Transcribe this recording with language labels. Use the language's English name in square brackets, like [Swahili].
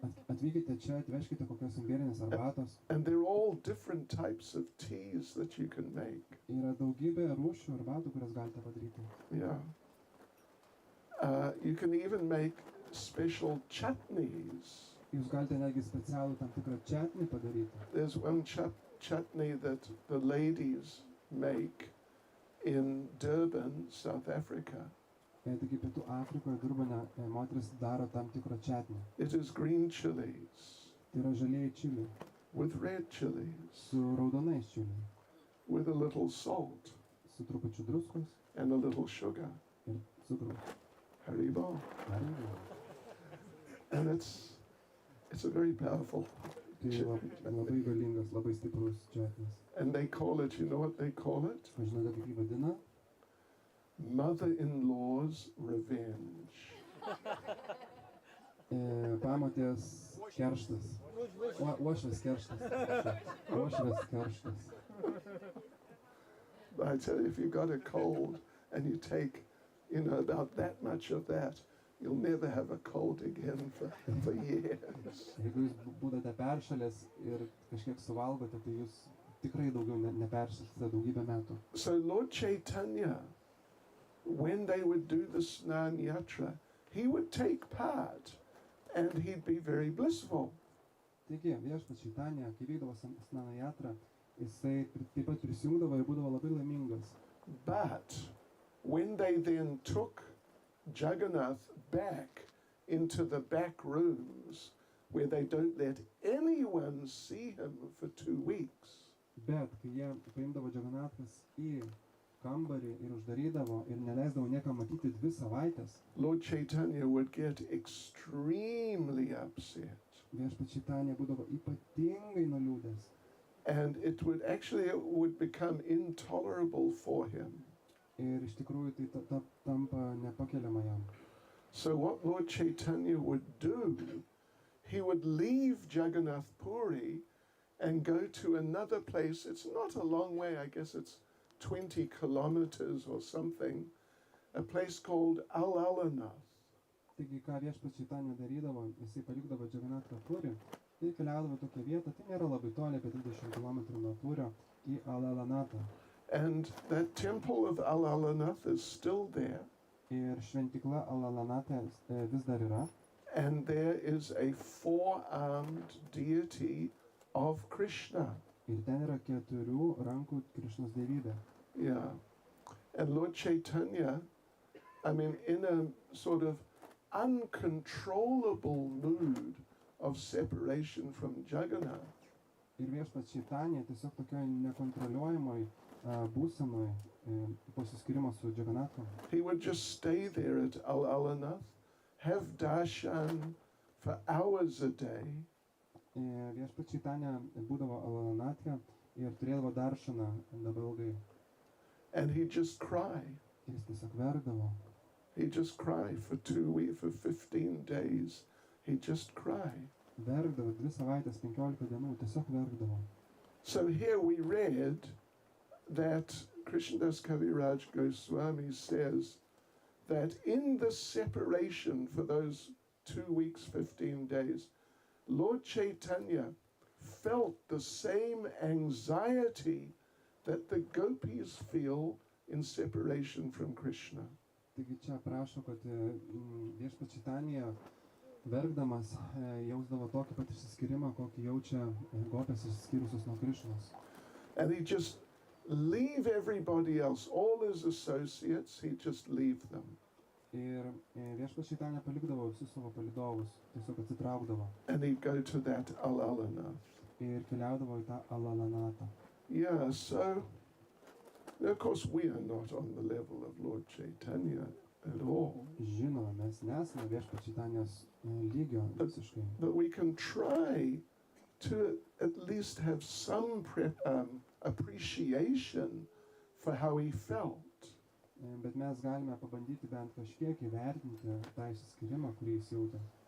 [Lithuanian] Atvykite čia, atveškite kokios imbieninės arbatos. [English] And they're all different types of teas that you can make. [Lithuanian] Yra daugybė rūšių arbatų, kurias galite padaryti. [English] Yeah. You can even make special chutneys. [Lithuanian] Jūs galite netgi specialų tam tikrą čatnį padaryti. [English] There's one chutney that the ladies make in Durban, South Africa. [Lithuanian] Taigi Pietų Afrikoje Durbane moteris daro tam tikrą čatnį. [English] It is green chilies [Lithuanian] Tai yra žalieji čiliai [English] with red chilies, [Lithuanian] su raudonais čiliai, [English] with a little salt [Lithuanian] su trupučiu druskos [English] and a little sugar. [Lithuanian] ir cukraus. Haribo. [English] And it's a very powerful. [Lithuanian] Tai labai galingas, labai stiprus čatnis. [English] And they call it, you know what they call it? [Lithuanian] O žinote, kaip jį vadina? [English] Mother-in-law's revenge. [Lithuanian] Pamotės kerštas. Uošvės kerštas. Uošvės kerštas. [English] I tell you, if you've got a cold and you take, about that much of that, you'll never have a cold again for years. [Lithuanian] Jeigu jūs būdate peršalęs ir kažkiek suvalgote, tai jūs tikrai daugiau neperšalsite daugybę metų. [English] So Lord Chaitanya, when they would do the Snana Yatra, he would take part and he'd be very blissful. [Lithuanian] Taigi, viešpats Čaitanija, kai vykdavo Snana Yatra, jisai taip pat prisijungdavo ir būdavo labai laimingas. [English] But when they then took Jagannath back into the back rooms where they don't let anyone see him for 2 weeks, [Lithuanian] Bet kai jie paimdavo Džaganathas į kambarį ir uždarydavo ir neleisdavo niekam matyti 2 savaitės, [English] Lord Chaitanya would get extremely upset. [Lithuanian] viešpats Čaitanija būdavo ypatingai nuliūdęs. [English] And it would become intolerable for him. [Lithuanian] Ir iš tikrųjų tai tampa nepakeliama jam. [English] So what Lord Chaitanya would do, he would leave Jagannath Puri and go to another place. It's not a long way, I guess it's 20 kilometers or something, a place called Al-Alanath. [Lithuanian] Taigi, ką viešpats Čaitanija darydavo, jisai palikdavo Džaganathą Purį ir keliaudavo tokią vietą, tai nėra labai toli, apie 30 km nuo Purio, į Al-Alanatą. [English] And that temple of Al-Alanath is still there. [Lithuanian] Ir šventikla Al-Alanate vis dar yra. [English] And there is a 4-armed deity of Krishna. [Lithuanian] Ir ten yra 4 rankų Krišnos dievybė. [English] Yeah. And Lord Chaitanya, in a sort of uncontrollable mood of separation from Jagannath, [Lithuanian] Ir viešpats Čaitanija tiesiog tokioje nekontroliuojamoj būsenoj pasiskyrimo su Džaganathu. [English] he would just stay there at Al-Alanath, have darshan for hours a day, [Lithuanian] Viešpats Čaitanija būdavo Al-Alanathe ir turėdavo daršaną labai ilgai. [English] and he'd just cry. [Lithuanian] Ir jis tiesiog verkdavo. [English] He'd just cry for 2 weeks, for 15 days. He'd just cry. [Lithuanian] Verkdavo 2 savaitės, 15 dienų, tiesiog verkdavo. [English] So here we read that Krishnadas Kaviraj Goswami says that in the separation for those 2 weeks, 15 days, Lord Chaitanya felt the same anxiety that the gopis feel in separation from Krishna. [Lithuanian] Taigi čia prašo, kad viešpats Čaitanija verkdamas jausdavo tokį pat išsiskyrimą, kokį jaučia gopės išsiskyrusios nuo Krišnos. [English] And he just leave everybody else, all his associates, he'd just leave them. [Lithuanian] Ir viešpats šitą nepalikdavo visus savo palydovus, tiesiog atsitraukdavo [English] And he'd go to that Al-Alanath. [Lithuanian] ir keliaudavo į tą Alalanatą. [English] Yeah, so, now of course we are not on the level of Lord Chaitanya at all. [Lithuanian] Žinoma, mes nesame viešpats šitanės lygio visiškai. [English] But we can try to at least have some appreciation for how he felt. [Lithuanian] Bet mes galime pabandyti bent kažkiek įvertinti tą išsiskyrimą, kurį jis jautė.